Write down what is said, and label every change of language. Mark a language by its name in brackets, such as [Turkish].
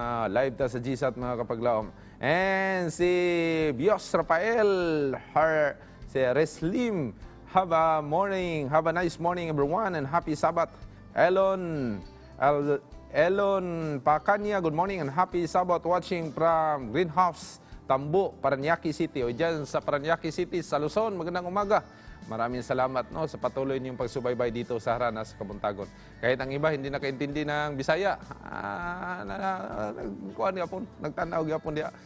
[Cebuano] Live ta sa GSAT mga kapaglaom. [English] And si Bios Rafael, si Reslim, have a nice morning everyone and happy Sabbath. Elon Pacanya, good morning and happy Sabbath, watching from Greenhouse, Tambo, Paranaque City. [Filipino] O dyan sa Paranaque City, sa Luzon, magandang umaga. Maraming salamat sa patuloy niyong pagsubaybay dito sa Harana sa Kabuntagon. Kahit ang iba hindi nakaintindi ng Bisaya, [Cebuano] nagtanaw gyapon diha.